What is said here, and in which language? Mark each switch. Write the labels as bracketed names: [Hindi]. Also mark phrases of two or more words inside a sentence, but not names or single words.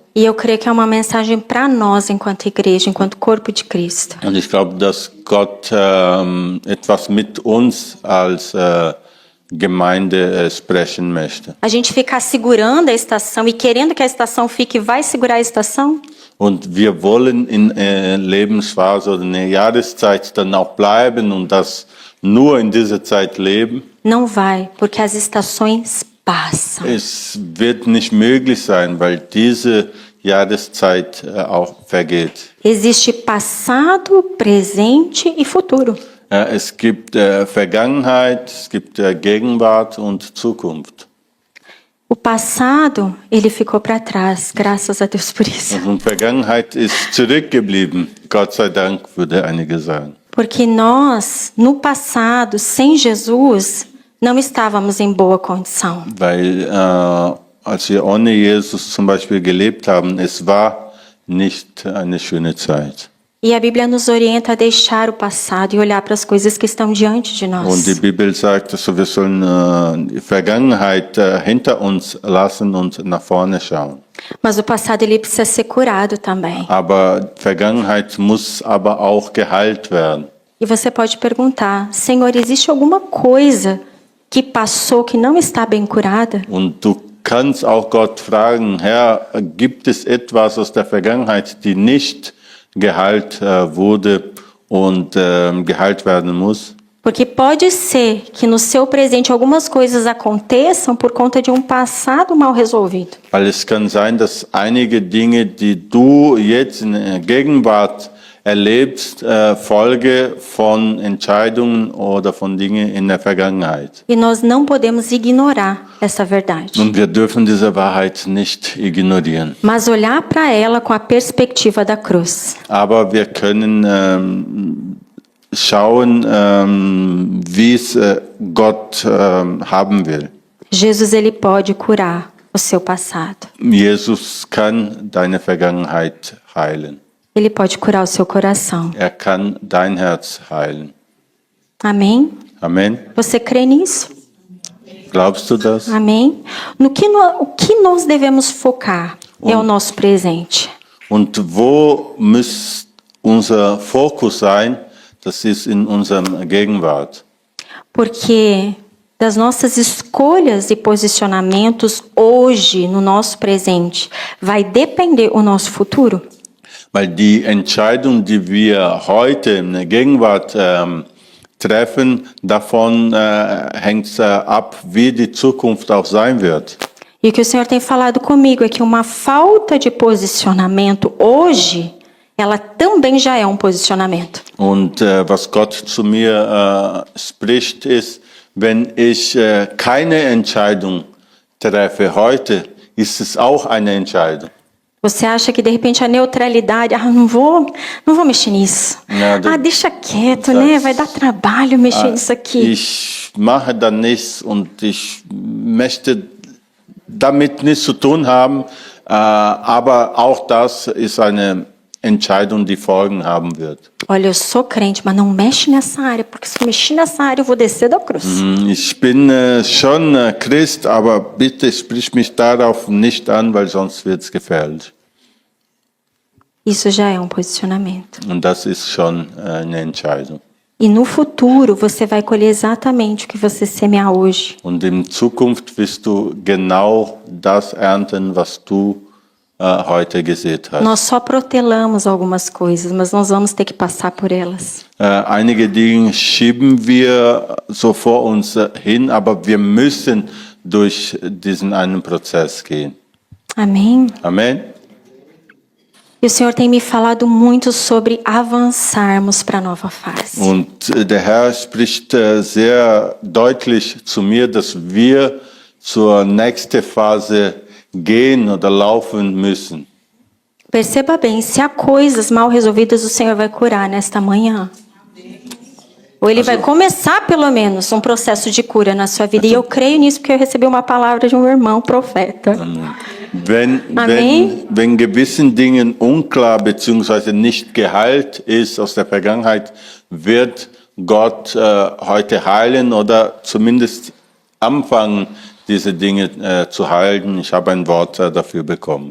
[Portuguese] E eu creio que é uma mensagem para nós enquanto igreja, enquanto corpo de Cristo. [German] Und ich glaube, dass Gott etwas mit uns als Gemeinde sprechen möchte. [Portuguese] A gente ficar segurando a estação e querendo que a estação fique, vai segurar a estação? [German] Und wir wollen in Lebensphase oder in der Jahreszeit dann auch bleiben und das nur in dieser Zeit leben. [Portuguese] Não vai, porque as estações passam. [German] Es wird nicht möglich sein, weil diese Jahreszeit auch vergeht. [Portuguese] Existe passado, presente e futuro. [German] Es gibt Vergangenheit, es gibt Gegenwart und Zukunft. [Portuguese] O passado, ele ficou para trás, graças a Deus por isso. [German] Und Vergangenheit ist zurückgeblieben, Gott sei Dank, würde einige sagen. [Portuguese] Porque nós, no passado, sem Jesus, não estávamos em boa condição. [German] Weil als wir ohne Jesus zum Beispiel gelebt haben, es war nicht eine schöne Zeit. [Portuguese] E a Bíblia nos orienta a deixar o passado e olhar para as coisas que estão diante de nós. [German] Und die Bibel sagt, dass wir sollen die Vergangenheit hinter uns lassen und nach vorne schauen. [Portuguese] Mas o passado ele precisa ser curado também. [German] Aber Vergangenheit muss aber auch geheilt werden. [Portuguese] E você pode perguntar: Senhor, existe alguma coisa que passou que não está bem curada? [German] Und du kannst auch Gott fragen, Herr, gibt es etwas aus der Vergangenheit, die nicht geheilt wurde und geheilt werden muss? [Portuguese] Porque pode ser que no seu presente algumas coisas aconteçam por conta de um passado mal resolvido. [German] Weil es kann sein, dass einige Dinge, die du jetzt in der Gegenwart erlebst, Folge von Entscheidungen oder von Dingen in der Vergangenheit. [Portuguese] E nós não podemos ignorar essa verdade. [German] Und wir dürfen diese Wahrheit nicht ignorieren. [Portuguese] Mas olhar para ela com a perspectiva da cruz. [German] Aber wir können schauen, wie es Gott haben will. [Portuguese] Jesus ele pode curar o seu passado. [German] Jesus kann deine Vergangenheit heilen. [Portuguese] Ele pode curar o seu coração. [German] Er kann dein Herz heilen. [Portuguese] Amém? [German] Amen. [Portuguese] Você crê nisso? [German] Glaubst du das? [Portuguese] Amém? O que nós devemos focar é o nosso presente. [German] Und wo muss unser Fokus sein? Das ist in unserem Gegenwart. [Portuguese] Porque das nossas escolhas e posicionamentos hoje, no nosso presente, vai depender o nosso futuro. [German] Weil die Entscheidung, die wir heute in der Gegenwart treffen, davon hängt ab, wie die Zukunft auch sein wird. [Portuguese] E o que o Senhor tem falado comigo é que uma falta de posicionamento hoje, ela também já é um posicionamento. [German] Und was Gott zu mir spricht, ist, wenn ich keine Entscheidung treffe heute, ist es auch eine Entscheidung. [Portuguese] Você acha que de repente a neutralidade, não vou mexer nisso. Nada. Deixa quieto, né? Vai dar trabalho mexer nisso aqui. [German] Ich mache da nichts und ich möchte damit nichts zu tun haben, aber auch das ist eine Entscheidung, die Folgen haben wird. [Portuguese] Olha, eu sou crente, mas não mexe nessa área, porque se eu mexer nessa área eu vou descer da cruz. [German] Ich bin schon Christ, aber bitte sprich mich darauf nicht an, weil sonst wird es gefährlich. [Portuguese] Isso já é um posicionamento. [German] Und das ist schon eine Entscheidung. [Portuguese] E no futuro você vai colher exatamente o que você semear hoje. [German] Und in Zukunft wirst du genau das ernten, was du heute gesät hast. [Portuguese] Nós só protelamos algumas coisas, mas nós vamos ter que passar por elas. [German] Einige Dinge schieben wir so vor uns hin, aber wir müssen durch diesen einen Prozess gehen. [Portuguese] Amém? [German] Amen. [Portuguese] E o Senhor tem me falado muito sobre avançarmos para a nova fase. [German] Und der Herr spricht sehr deutlich zu mir, dass wir zur nächsten Phase gehen oder laufen müssen. [Portuguese] Perceba bem, se há coisas mal resolvidas, o Senhor vai curar nesta manhã. Ou Ele vai começar, pelo menos, um processo de cura na sua vida. E eu creio nisso porque eu recebi uma palavra de um irmão profeta. [German] Wenn gewissen Dingen unklar bzw. nicht geheilt ist aus der Vergangenheit, wird Gott heute heilen oder zumindest anfangen, diese Dinge zu heilen. Ich habe ein Wort dafür bekommen.